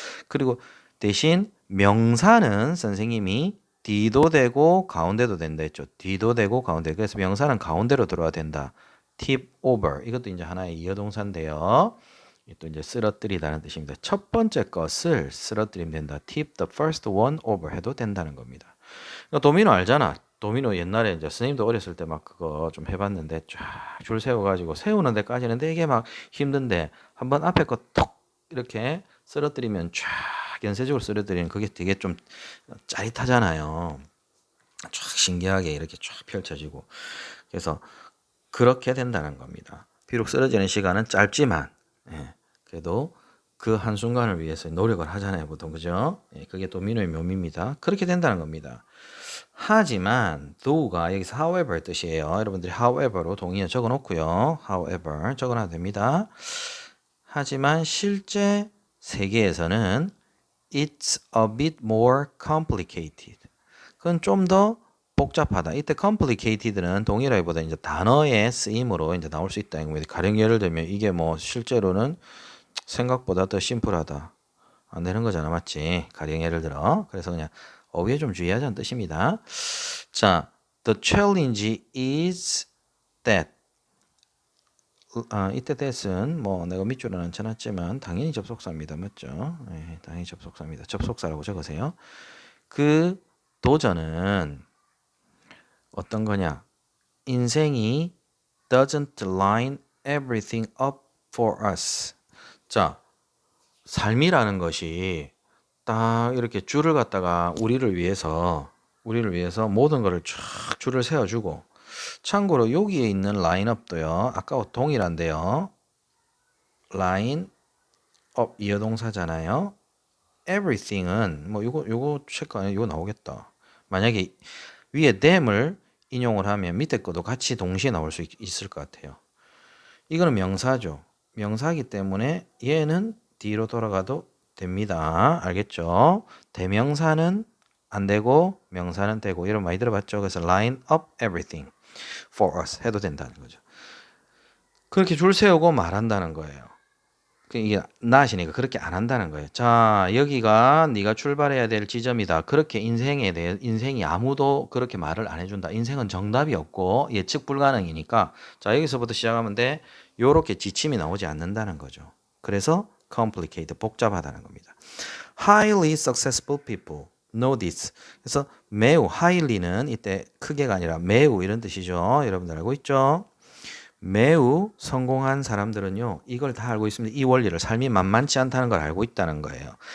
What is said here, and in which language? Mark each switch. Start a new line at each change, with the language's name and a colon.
Korean: 그리고 대신 명사는 선생님이 뒤도 되고 가운데도 된다 했죠. 뒤도 되고 가운데. 그래서 명사는 가운데로 들어야 된다.
English: tip over.
Korean: 이것도 이제 하나의 이어동사인데요. 또 이제 쓰러뜨리다는 뜻입니다. 첫 번째 것을 쓰러뜨리면 된다.
English: tip the first one over
Korean: 해도 된다는 겁니다. 도미노 알잖아. 도미노 옛날에 이제 선생님도 어렸을 때 막 그거 좀 해봤는데 쫙 줄 세워가지고 세우는 데까지는 되게 막 힘든데 한번 앞에 거 톡 이렇게 쓰러뜨리면 쫙 연쇄적으로 쓰러뜨리면 그게 되게 좀 짜릿하잖아요. 쫙 신기하게 이렇게 쫙 펼쳐지고. 그래서 그렇게 된다는 겁니다. 비록 쓰러지는 시간은 짧지만, 그래도 그 한순간을 위해서 노력을 하잖아요, 보통. 그죠? 그게 도미노의 묘미입니다. 그렇게 된다는 겁니다. 하지만 though가 여기서 however 뜻이에요. 여러분들이 however로 동의어 적어 놓고요. however 적어 놔도 됩니다. 하지만 실제 세계에서는
English: it's a bit more complicated.
Korean: 그건 좀 더 복잡하다. 이때 complicated는 동일하기보다 이제 단어의 쓰임으로 이제 나올 수 있다. 가령 예를 들면 이게 실제로는 생각보다 더 심플하다. 안 되는 거잖아, 맞지? 가령 예를 들어. 그래서 그냥 어휘에 좀 주의하자는 뜻입니다.
English: 자, the challenge is that
Korean: 이때 that은 뭐 내가 밑줄은 안 쳐놨지만 당연히 접속사입니다. 맞죠? 네, 당연히 접속사입니다. 접속사라고 적으세요. 그 도전은 어떤 거냐? 인생이
English: doesn't line everything up for us.
Korean: 자, 삶이라는 것이 딱 이렇게 줄을 갖다가 우리를 위해서 모든 것을 쫙 줄을 세워주고, 참고로 여기에 있는 라인업도요, 아까와 동일한데요. 라인업 이어동사잖아요. everything은 뭐 요거 체크 안 해, 요거 나오겠다. 만약에 위에 them을 인용을 하면 밑에 것도 같이 동시에 나올 수 있을 것 같아요. 이거는 명사죠. 명사이기 때문에 얘는 뒤로 돌아가도 됩니다. 알겠죠? 대명사는 안 되고 명사는 되고, 이런 많이 들어봤죠? 그래서
English: line up everything for us
Korean: 해도 된다는 거죠. 그렇게 줄 세우고 말한다는 거예요. 이게 나시니까 그렇게 안 한다는 거예요. 자, 여기가 네가 출발해야 될 지점이다. 그렇게 인생이 아무도 그렇게 말을 안 해준다. 인생은 정답이 없고 예측 불가능이니까, 자, 여기서부터 시작하면 돼. 요렇게 지침이 나오지 않는다는 거죠. 그래서 complicated, 복잡하다는 겁니다.
English: Highly successful people know this.
Korean: 그래서 매우, highly는 이때 크게가 아니라 매우 이런 뜻이죠. 여러분들 알고 있죠? 매우 성공한 사람들은요, 이걸 다 알고 있습니다. 이 원리를, 삶이 만만치 않다는 걸 알고 있다는 거예요.